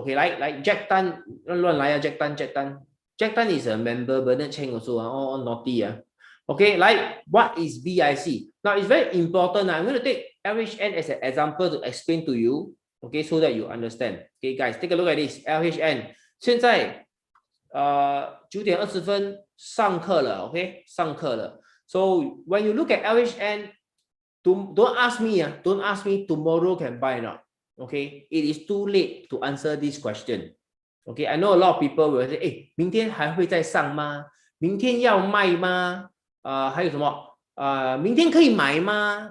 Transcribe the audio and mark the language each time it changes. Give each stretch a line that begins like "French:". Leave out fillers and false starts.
English: Okay, like Jack Tan,
Chinese: 乱来
English: Jack Tan. Jack Tan is a member, Bernard Cheng also all naughty Okay, like what is BIC? Now it's very important. I'm going to take LHN as an example to explain to you. Okay, so that you understand. Okay, guys, take a look at this. LHN.
Chinese: 现在9点20分上课了 ，OK， 上课了。
English: So when you look at LHN, don't ask me don't ask me tomorrow can buy or not. Okay, it is too late to answer this question. Okay, I know a lot of people will say,
Chinese: 明天还会再上吗？明天要卖吗？还有什么？明天可以买吗？